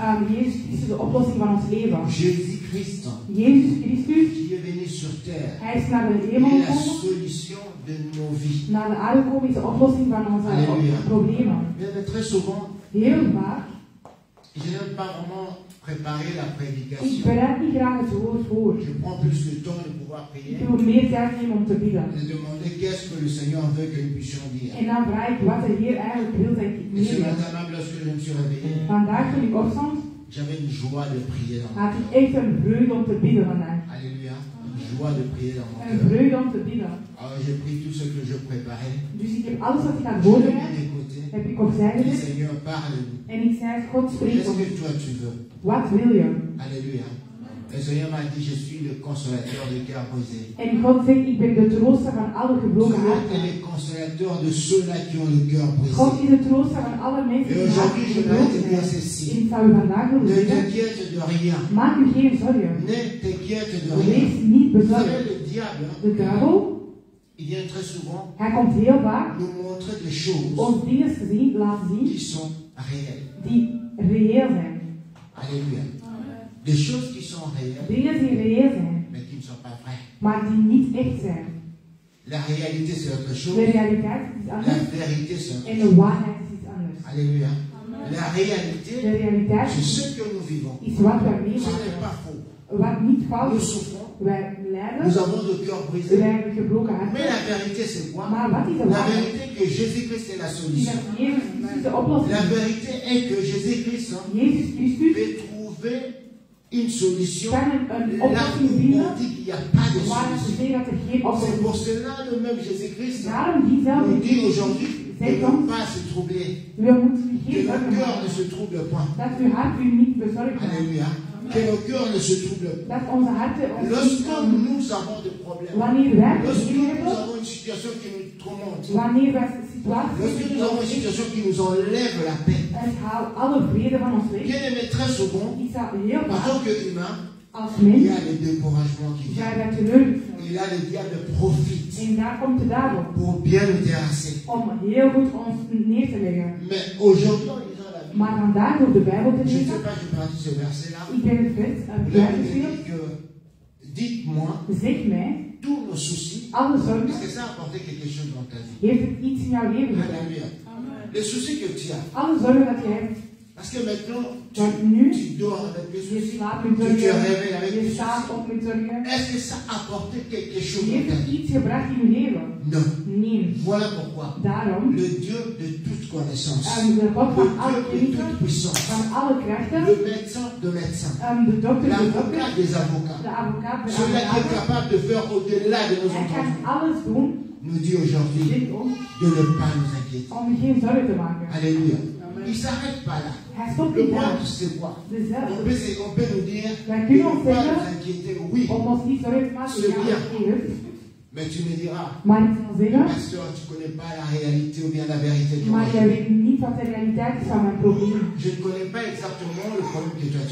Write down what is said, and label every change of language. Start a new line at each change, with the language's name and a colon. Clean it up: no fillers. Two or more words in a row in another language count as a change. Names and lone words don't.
French: Jésus-Christ, qui est venu sur terre, est la solution de nos vies. Alléluia. Mais très souvent, je n'aime pas vraiment préparer la
Dutch: Ik
French: prédication.
Dutch: bereid niet graag het woord voor.
French: Je prends plus de temps de pouvoir
Dutch: Ik
French: prier
Dutch: wil meer tijd nemen om te bidden.
French: et demander qu'est-ce que le Seigneur veut que nous puissions dire.
Dutch: En dan vraag ik wat de Heer eigenlijk wil dat ik
French: Et ce
Dutch: meer heb.
French: matin même, lorsque je me suis réveillé,
Dutch: Vandaag toen ik opstond,
French: j'avais une joie de prier dans mon
Dutch: had ik echt een vreugde om te bidden vandaag.
French: cœur. Alléluia. Une joie de prier dans mon
Dutch: Een
French: cœur.
Dutch: vreugde om te bidden.
French: Alors j'ai pris tout ce que je préparais.
Dutch: Dus ik heb alles wat ik aan het
French: Je l'ai
Dutch: voorbereid,
French: mis de côté.
Dutch: heb ik opzij
French: Et
Dutch: gezet.
French: Seigneur, parle-nous.
Dutch: En ik zei, God spreekt
French: Qu'est-ce
Dutch: ons.
French: que toi tu veux?
Dutch: Wat wil je?
French: Alléluia. Le Seigneur m'a dit, je suis le consolateur de cœur brisé.
Dutch: En God zegt, ik ben de trooster van alle gebroken
French: Seigneur
Dutch: harten.
French: est le consolateur de ceux-là qui ont le cœur
Dutch: God
French: brisé.
Dutch: is de trooster van alle mensen
French: Et
Dutch: die
French: aujourd'hui,
Dutch: harten
French: je vais te
Dutch: gebroken
French: dire
Dutch: zijn.
French: ceci.
Dutch: En ik zou u vandaag willen
French: Ne
Dutch: zeggen,
French: t'inquiète de rien.
Dutch: maak u geen zorgen.
French: Ne t'inquiète de rien.
Dutch: Wees niet
French: Vous savez,
Dutch: bezorgd.
French: le diable,
Dutch: De duivel,
French: il vient très souvent
Dutch: hij komt heel vaak
French: nous montrer des choses
Dutch: ons dingen te zien, laten zien
French: qui sont réelles.
Dutch: die reëel zijn.
French: Alléluia. Des choses qui sont réelles,
Dutch: Dingen die reëel zijn,
French: mais qui ne sont pas vraies.
Dutch: maar die niet echt zijn.
French: La réalité, c'est autre
Dutch: De
French: chose.
Dutch: realiteit is iets
French: La
Dutch: anders
French: vérité, c'est autre
Dutch: en
French: chose.
Dutch: de waarheid is iets anders.
French: Alléluia. La
Dutch: De
French: réalité,
Dutch: realiteit
French: c'est ce que nous vivons.
Dutch: is wat wij
French: Ce n'est
Dutch: meemaken.
French: pas faux.
Dutch: Wat niet fout
French: Nous
Dutch: is.
French: souffrons,
Dutch: Wij
French: nous
Dutch: lijden,
French: avons le cœur brisé.
Dutch: wij hebben gebroken
French: Mais
Dutch: harten.
French: la vérité, c'est quoi?
Dutch: Maar wat is de
French: La
Dutch: waarheid?
French: vérité que Jésus-Christ est la
Dutch: Die
French: solution.
Dutch: dat Jezus Christus de oplossing
French: La
Dutch: is.
French: vérité est que Jésus-Christ
Dutch: Jezus Christus
French: peut trouver une solution
Dutch: kan een
French: là
Dutch: oplossing
French: où on
Dutch: vinden
French: dit qu'il n'y a pas de
Dutch: waar ze
French: solution.
Dutch: zeggen dat er geen
French: C'est
Dutch: oplossing
French: pour
Dutch: is.
French: cela le même Jésus-Christ
Dutch: Daarom diezelfde
French: nous dit
Dutch: Jezus
French: aujourd'hui de
Dutch: zegt
French: ne
Dutch: ons,
French: pas se troubler,
Dutch: we moeten
French: que
Dutch: geen
French: nos
Dutch: zorgen
French: cœurs ne
Dutch: maken.
French: se troublent point.
Dutch: Dat uw hart u niet bezorgd maakt.
French: Alléluia. Que nos cœurs ne se troublent pas.
Dutch: Dat onze harten ons niet
French: Lorsque nous avons des problèmes,
Dutch: wanneer wij
French: lorsque
Dutch: problemen
French: nous
Dutch: hebben,
French: avons une situation qui nous tourmente,
Dutch: wanneer wij situaties
French: lorsque nous avons une situation qui nous enlève la paix,
Dutch: het haalt alle vrede van ons weg.
French: bien aimé, très souvent,
Dutch: Ik zou heel
French: en
Dutch: vaak
French: tant qu'humain,
Dutch: als
French: il y
Dutch: mens
French: a le découragement qui
Dutch: zijn
French: vient.
Dutch: wij teleurgesteld.
French: Et là, le diable profite
Dutch: En daar komt de duivel
French: pour bien nous terrasser.
Dutch: om heel goed ons neer te leggen.
French: Mais aujourd'hui, en lisant la Bible,
Dutch: Maar vandaag door de Bijbel te
French: je ne
Dutch: lezen,
French: sais pas, je parti ce verset-là.
Dutch: ik ben het vers
French: La Bible
Dutch: uitgeschreven.
French: dit que, dites-moi,
Dutch: Zeg mij,
French: tous nos soucis,
Dutch: alle
French: est-ce
Dutch: zorgen,
French: que ça a apporté quelque chose dans ta vie?
Dutch: heeft het iets in jouw leven gedaan.
French: Alléluia. Les soucis que tu as.
Dutch: Alle zorgen dat je hebt,
French: Parce que maintenant,
Dutch: want nu,
French: tu dors avec les
Dutch: je
French: soucis,
Dutch: slaapt met
French: tu te
Dutch: zorgen,
French: réveilles avec
Dutch: je
French: les
Dutch: staat
French: soucis.
Dutch: op met zorgen.
French: Est-ce que ça a apporté quelque chose dans
Dutch: Heeft
French: ta
Dutch: het
French: vie?
Dutch: iets gebracht in je leven?
French: Non.
Dutch: Nee.
French: Voilà pourquoi
Dutch: Daarom,
French: le Dieu de toute connaissance,
Dutch: de God
French: le
Dutch: van alle
French: Dieu de
Dutch: kennis,
French: toute puissance,
Dutch: van alle krachten,
French: le médecin de médecins,
Dutch: de dokter, de
French: l'avocat
Dutch: dokter,
French: des avocats,
Dutch: de advocaat, de
French: celui qui est
Dutch: advocaat.
French: capable de faire au-delà de nos
Dutch: Hij kan
French: entendements,
Dutch: alles doen,
French: nous dit aujourd'hui
Dutch: zegt ons,
French: de ne pas nous inquiéter.
Dutch: om geen zorgen te maken.
French: Alléluia. Il ne s'arrête pas là.
Dutch: Hij stopt
French: Le
Dutch: niet
French: point,
Dutch: daar.
French: c'est quoi?
Dutch: Dezelfde.
French: On peut nous dire
Dutch: Wij
French: de
Dutch: kunnen
French: ne
Dutch: ons
French: pas
Dutch: zeggen,
French: nous inquiéter, oui,
Dutch: om ons niet zorgen te maken,
French: C'est
Dutch: ja,
French: bien.
Dutch: oké, het is goed.
French: mais tu me diras,
Dutch: Maar ik zal zeggen,
French: pasteur, tu ne connais pas la réalité ou bien la vérité de
Dutch: maar
French: moi.
Dutch: jij weet niet wat de realiteit is van mijn probleem.
French: Je ne connais pas exactement le problème que toi tu